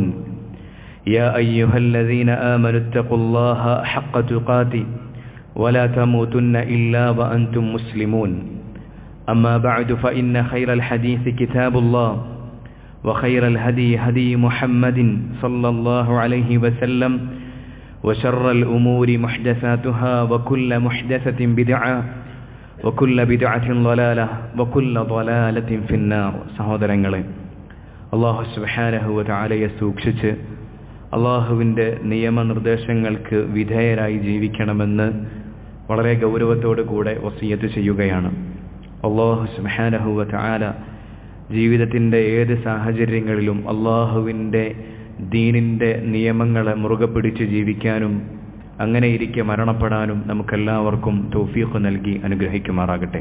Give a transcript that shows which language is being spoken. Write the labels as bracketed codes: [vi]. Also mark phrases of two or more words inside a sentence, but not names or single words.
[ar] يا أيها الذين آمنوا اتقوا الله حق تقاته ولا تموتن إلا وأنتم مسلمون أما بعد فإن خير الحديث كتاب الله وخير الهدي هدي محمد صلى الله عليه وسلم وشر الأمور محدثاتها وكل محدثة بدعة وكل بدعة ضلالة وكل ضلالة في النار. [ml] സഹോദരങ്ങളെ, [ar] الله سبحانه وتعالى [ml] സൂക്ഷിച്ച് അല്ലാഹുവിൻ്റെ നിയമനിർദ്ദേശങ്ങൾക്ക് വിധേയരായി ജീവിക്കണമെന്ന് വളരെ ഗൗരവത്തോടു കൂടെ വസിയത്ത് ചെയ്യുകയാണ്. [ar] الله سبحانه وتعالى [ml] ജീവിതത്തിൻ്റെ ഏത് സാഹചര്യങ്ങളിലും അല്ലാഹുവിൻ്റെ ദീനിൻ്റെ നിയമങ്ങളെ മുറുകെ പിടിച്ച് ജീവിക്കാനും അങ്ങനെ ഇരിക്കെ മരണപ്പെടാനും നമുക്കെല്ലാവർക്കും തൗഫീഖ് നൽകി അനുഗ്രഹിക്കുമാറാകട്ടെ.